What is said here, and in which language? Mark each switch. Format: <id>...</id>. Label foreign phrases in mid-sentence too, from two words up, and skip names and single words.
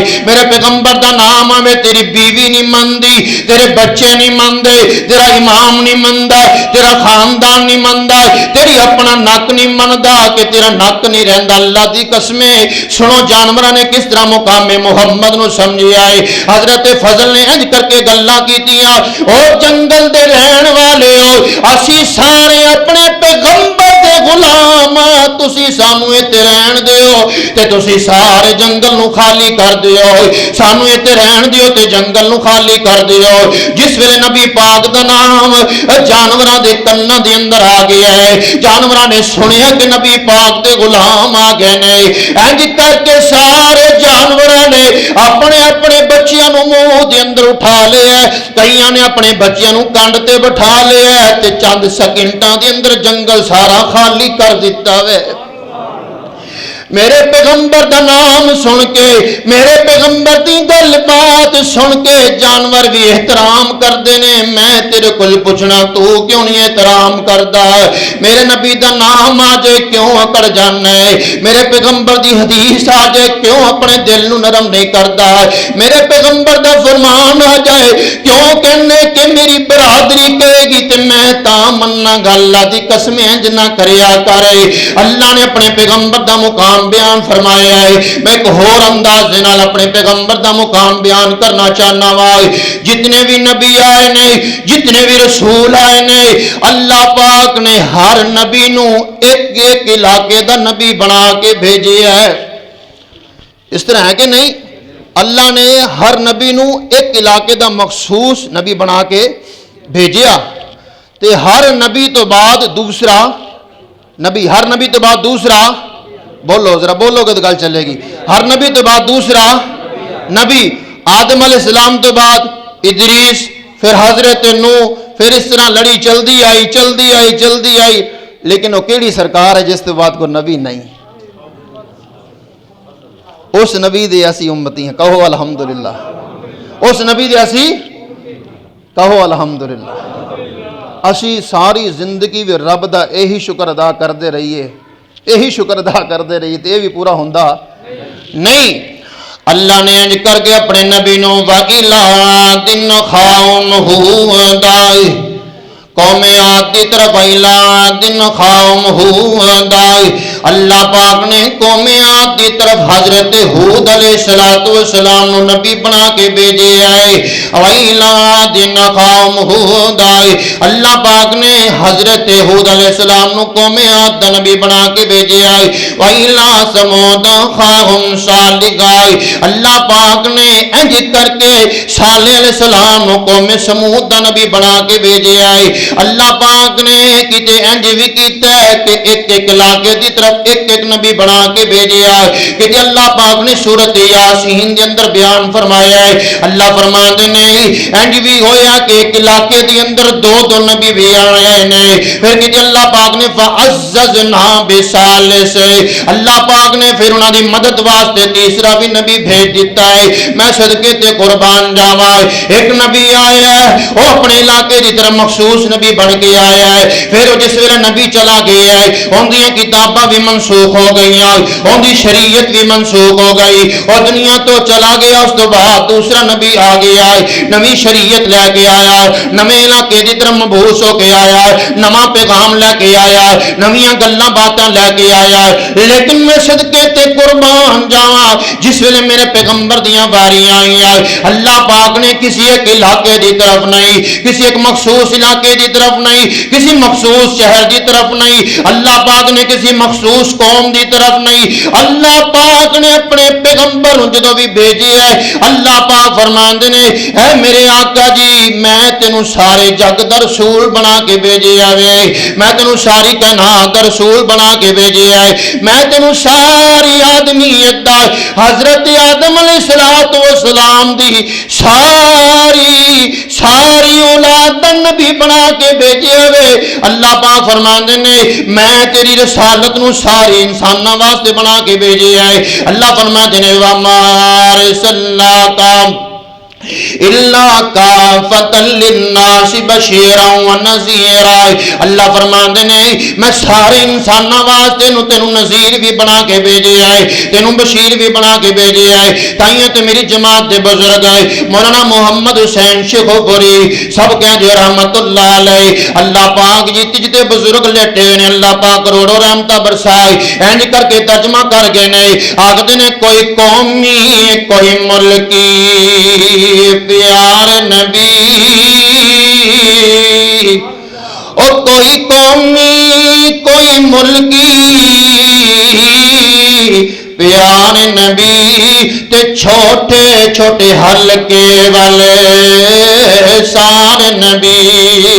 <pa>میرے پیغمبر دا نام آوے تیری بیوی نہیں مندی، تیرے بچے نہیں مندے، تیرا امام نہیں مندا، تیرا خاندان نہیں مندا، تیری اپنا نک نہیں مندا کہ تیرا نک نہیں رہندا۔ اللہ دی قسمیں سنو جانوراں نے کس طرح مقام محمد نو سمجھیا ہے۔ حضرت فضل نے انج کر کے گلاں کیتیاں، او جنگل دے رہن والے ہو، اسی سارے اپنے پیغمبر دے غلام، تسی سانو ایتھے رہن دیو تے تسی سارے جنگل نو خالی کر دیو، سانو ایتھے رہن دیو تے جنگل نو خالی کر دیو۔ جس ویلے نبی پاک دا نام جانوراں دے کناں دے اندر آ گیا ہے، جانوراں نے سنیا کہ نبی پاک دے غلام آ گئے نے، انج کر کے سارے جانوراں نے اپنے اپنے بچیاں نو منہ دے اندر اٹھا لیا، کئیاں نے اپنے بچیاں نو کنڈ تے بٹھا لیا تے چند سیکنڈاں دے اندر جنگل سارا خالی کر دیتا وے۔ میرے پیغمبر دا نام سن کے، میرے پیغمبر دی گل بات سن کے جانور بھی احترام کردے نے۔ میں تیرے کل پوچھنا تو کیوں نہیں احترام کردا؟ میرے نبی دا نام آ جائے کیوں اکڑ جانا ہے؟ میرے پیغمبر دی حدیث آ جائے کیوں اپنے دل نو نرم نہیں کردا؟ میرے پیغمبر دا فرمان آ جائے کیوں کہنے کہ میری برادری کہے گی تے میں تا مننا گا؟ اللہ دی قسم انج نہ کریا کرے۔ اللہ نے اپنے پیغمبر دا مقام بیان فرمایا ہے۔ میں ایک اور انداز دے نال اپنے پیغمبر دا مقام بیان کرنا چاہنا وا۔ جتنے بھی نبی آئے نے، جتنے بھی رسول آئے نے، اللہ پاک نے ہر نبی نو ایک ایک علاقے دا نبی بنا کے بھیجے ہے۔</pa> <ur>اس طرح ہے کہ نہیں؟</ur> <pa>اللہ نے ہر نبی نو ایک علاقے دا مخصوص نبی بنا کے بھیجیا تے ہر نبی تو بعد دوسرا نبی، ہر نبی تو بعد دوسرا، بولو ذرا بولو گے تو گل چلے گی، ہر نبی تو بعد دوسرا نبی۔ آدم</pa> <ar>علیہ السلام</ar> <pa>تو بعد ادریس، پھر حضرت نوح، پھر اس طرح لڑی چلدی آئی، لیکن وہ کیڑی سرکار ہے</pa> <ur>جس کے بعد کوئی نبی نہیں؟</ur> <pa>اس نبی دے اسی امتی ہیں، کہو الحمدللہ۔ اس نبی دے اسی کہو الحمدللہ۔ اسی ساری زندگی بھی رب دا یہی شکر ادا کرتے رہیے، یہی شکر ادا کرتے رہیے تو یہ بھی پورا ہوندا نہیں۔ اللہ نے انج کر کے اپنے نبی نو</pa> <ar>وَإِلَىٰ عَادٍ أَخَاهُمْ هُودًا،</ar> <ur>قوم عاد کی طرف</ur> <ar>إِلَىٰ عَادٍ أَخَاهُمْ هُودًا،</ar> <pa>اللہ پاک نے</pa> <ur>قوم عاد کی طرف</ur> <pa>حضرت ہود</pa> <ar>علیہ السلام</ar> <pa>نو نبی بنا کے بھیجے آئے۔</pa> <ar>وَإِلَىٰ عَادٍ أَخَاهُمْ هُودًا،</ar> <pa>اللہ پاک نے حضرت ہود</pa> <ar>علیہ السلام</ar> <pa>نو قوم عاد دا نبی بنا کے بھیجے آئے۔</pa> <ar>وَإِلَىٰ ثَمُودَ أَخَاهُمْ صَالِحًا،</ar> <pa>اللہ پاک نے انج کر کے صالح</pa> <ar>علیہ السلام</ar> <pa>نو قوم سمود دا نبی بنا کے بھیجے آئے۔ اللہ پاک نے کتے انج بھی کیتا ہے کہ ایک ایک علاقے دی طرف طرف ایک ایک نبی بنا کے بھیجیا ہے کہ اللہ پاک نے سورۃ یاسین دے اندر بیان فرمایا ہے. اللہ فرماندے نے انج بھی ہویا کہ ایک علاقے دے اندر دو دو نبی بھی آئے نے. پھر کہ اللہ پاک نے</pa> <ar>فعززنا بثالث,</ar> <pa>اللہ پاک نے پھر انہاں دی مدد واسطے تیسرا بھی نبی بھیج دیتا ہے. میں صدقے تے قربان جاواں, ایک نبی آیا ہے وہ اپنے علاقے دی طرف مخصوص نبی بن کے آیا ہے. پھر جس ویلے نبی چلا گیا ہے ان دی کتاباں بھی منسوخ ہو گئی, ان دی شریعت بھی منسوخ ہو گئی, اور دنیا تو چلا گیا. اس تو بعد دوسرا نبی آ گیا ہے, نوی شریعت لے کے آیا ہے, نویں علاقے دی طرف مبعوث ہو کے آیا ہے, نواں پیغام لے کے آیا ہے, نویاں گلاں باتاں لے کے آیا ہے. لیکن میں صدقے تے قربان جاواں جس ویلے میرے پیغمبر دیاں باریاں آئیاں, اللہ پاک نے کسی ایک علاقے دی طرف نہیں, کسی ایک مخصوص علاقے دی طرف نہیں, کسی مخصوص شہر دی طرف نہیں, اللہ پاک نے کسی مخصوص قوم دی طرف نہیں. اللہ پاک نے اپنے پیغمبر جدوں بھی بھیجے ہے, اللہ پاک فرماندے نے اے میرے آقا جی میں تینوں سارے جگ دا رسول بنا کے بھیجے آوے, میں تینوں ساری کائنات دا رسول بنا کے بھیجے ہے, میں تینوں ساری آدمیت دا حضرت آدم</pa> <ar>علیہ السلام</ar> <pa>دی ساری اولاد دا نبی بنا کے بھیجے ہوئے. اللہ پاک فرماندے نے میں تیری رسالت نو سارے انساناں واسطے بنا کے بھیجے ہے. اللہ فرماندے نے</pa> <ar>وما ارسلناک الا کافۃ للناس بشیرا ونذیرا.</ar> <pa>اللہ فرماندے نے میں سارے انساناں واسطے تینوں نذیر بھی بنا کے بھیجے ہے, تینوں بشیر بھی بنا کے بھیجے ہے. تائیں تے میری جماعت دے بزرگ ہے مولانا محمد حسین شیخوپوری سب کہہ دے</pa> <ar>رحمت اللہ علیہ.</ar> <pa>اللہ پاک جی تجھتے بزرگ لیٹے نے, اللہ پاک کروڑوں رحمتہ برسائے. اینج کر کے ترجمہ کر گئے نے, آخدے نے کوئی قومی کوئی ملکی پیار نبی, اور کوئی قومی کوئی ملکی پیار نبی, تے چھوٹے چھوٹے حلقے والے سار نبی.</pa>